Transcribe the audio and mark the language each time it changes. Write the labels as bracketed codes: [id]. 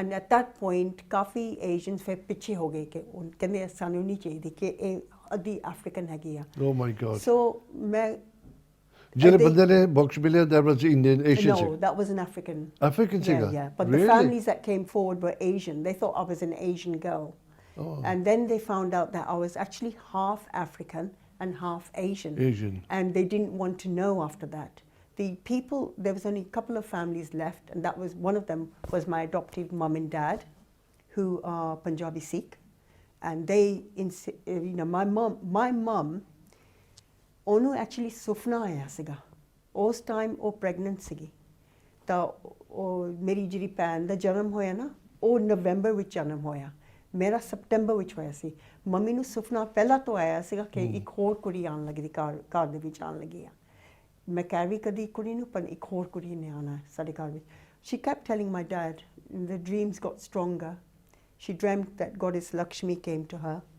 [en] and at that point [pa] coffee Asians ਫਿਰ ਪਿੱਛੇ ਹੋ ਗਏ ਕਿ ਉਹ ਕਹਿੰਦੇ ਸਾਨੂੰ ਨਹੀਂ ਚਾਹੀਦੀ ਕਿ ਇਹ ਅੱਧੀ ਅਫਰੀਕਨ ਹੈਗੀ ਆ। [en] Oh my god. [pa] ਸੋ ਮੈਂ ਜਿਹੜੇ ਬੰਦੇ ਨੇ ਬਾਕਸ ਮਿਲਿਆ [en] that was Indian Asian? No, that was an African. African singer? Yeah. But the families that came forward were Asian. They thought I was an Asian girl. And then they found out that I was actually half African and half Asian. And they didn't want to know after that. the people, there was only a couple of families left, and that was one of them was my adoptive mum and dad, who are Punjabi Sikh, and they, you know, my mum, [pa] ਉਹਨੂੰ actually ਸੁਪਨਾ ਆਇਆ ਸੀਗਾ ਉਸ time ਉਹ pregnant ਸੀਗੀ ਤਾਂ ਉਹ ਮੇਰੀ ਜਿਹੜੀ ਭੈਣ ਦਾ ਜਨਮ ਹੋਇਆ ਨਾ ਉਹ ਨਵੰਬਰ ਵਿੱਚ ਜਨਮ ਹੋਇਆ ਮੇਰਾ ਸਪਟੈਂਬਰ ਵਿੱਚ ਹੋਇਆ ਸੀ ਮੰਮੀ ਨੂੰ ਸੁਪਨਾ ਪਹਿਲਾਂ ਤੋਂ ਆਇਆ ਸੀਗਾ ਕਿ ਇੱਕ ਹੋਰ ਕੁੜੀ ਆਉਣ ਲੱਗੀ ਘਰ ਦੇ ਵਿੱਚ ਆਉਣ ਲੱਗੀ ਆ ਮੈਂ ਕਹਿ ਵੀ ਕਦੀ ਕੁੜੀ ਨੂੰ ਪਰ ਇੱਕ ਹੋਰ ਕੁੜੀ ਨੇ ਆਉਣਾ ਸਾਡੇ ਘਰ ਵਿੱਚ [en] she kept telling my dad the dreams got stronger she dreamt that goddess Lakshmi came to her